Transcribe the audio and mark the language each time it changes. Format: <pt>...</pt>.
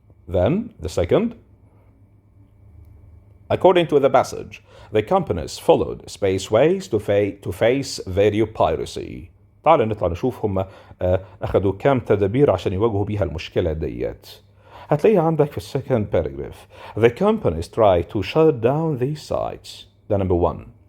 <en>Then the second. According to the passage, the companies followed spaceways to face video piracy.</en> <ar>تعال نطلع نشوف هم أخذوا كام تدابير عشان يواجهوا بيها المشكلة ديت. هتلاقيها عندك في السكند paragraph.</ar> <en>The companies try to shut down these sites. ده number one.</en>